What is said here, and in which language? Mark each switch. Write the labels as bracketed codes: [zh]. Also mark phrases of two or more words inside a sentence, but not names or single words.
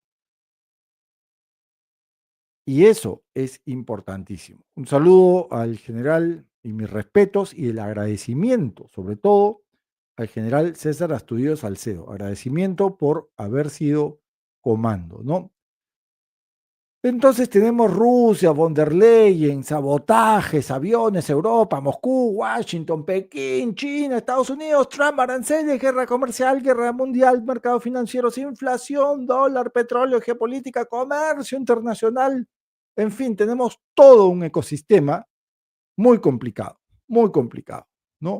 [es] Y eso es importantísimo. Un saludo al general y mis respetos y el agradecimiento, sobre todo, al general César Astudillo Salcedo. Agradecimiento por haber sido comando, ¿no? Entonces tenemos Rusia, von der Leyen, sabotajes, aviones, Europa, Moscú, Washington, Pekín, China, Estados Unidos, Trump, aranceles, guerra comercial, guerra mundial, mercados financieros, inflación, dólar, petróleo, geopolítica, comercio internacional. En fin, tenemos todo un ecosistema muy complicado, ¿no?